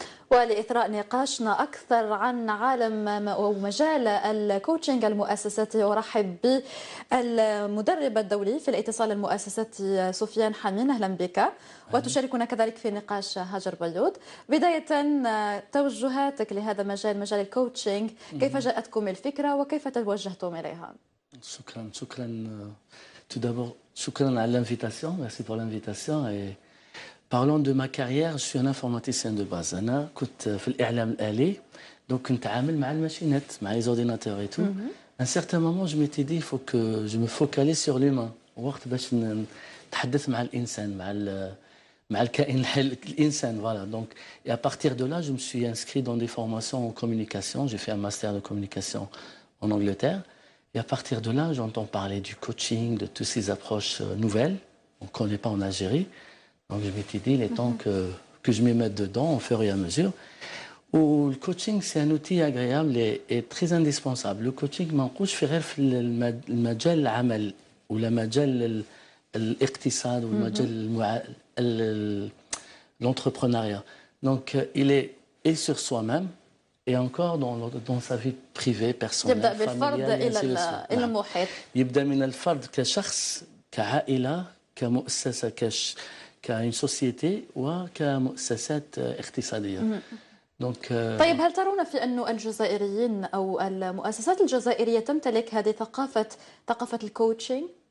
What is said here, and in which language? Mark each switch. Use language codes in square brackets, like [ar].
[ar] ولإثراء نقاشنا أكثر عن عالم ومجال الكوتشنج المؤسساتي، أرحب بالمدرب الدولي في الاتصال المؤسساتي سفيان حمين. أهلا بك. وتشاركنا كذلك في نقاش هاجر بلود. بداية توجهاتك لهذا مجال الكوتشنج، كيف جاءتكم الفكرة وكيف توجهتم إليها؟ شكرا. [fr] Tout d'abord, [ar] شكرا على [fr] l'invitation. Merci pour l'invitation. Parlons de ma carrière, je suis un informaticien de base. [ar] أنا كنت في الإعلام الآلي، donc كنت عامل مع الماشينات، مع [fr] les ordinateurs et tout. À un certain moment, je m'étais dit, il faut que je me focalise sur l'humain. [ar] وقت باش نتحدث مع الإنسان، مع الكائن الحي الإنسان. [fr] Voilà. Donc, et à partir de là, je me suis inscrit dans des formations en communication. J'ai fait un master de communication en Angleterre. Et à partir de là, j'entends parler du coaching, de toutes ces approches nouvelles qu'on ne connaît pas en Algérie. Donc je m'étais dit, il est temps que je m'y mette dedans au fur et à mesure. Le coaching, c'est un outil agréable et très indispensable. Le coaching, [ar] ما نقولش في غير في المجال العمل ولا مجال الاقتصاد والمجال l'entrepreneuriat. [fr] Donc il est sur soi-même et encore dans sa vie privée, personnelle, [ar] يبدأ بالفرد إلى المحيط. يبدأ من الفرد كشخص، كعائلة، كمؤسسة، كأين سوسيتي وكمؤسسات اقتصادية. Donc طيب، هل ترون في أن الجزائريين أو المؤسسات الجزائرية تمتلك هذه ثقافة الكوتشنج؟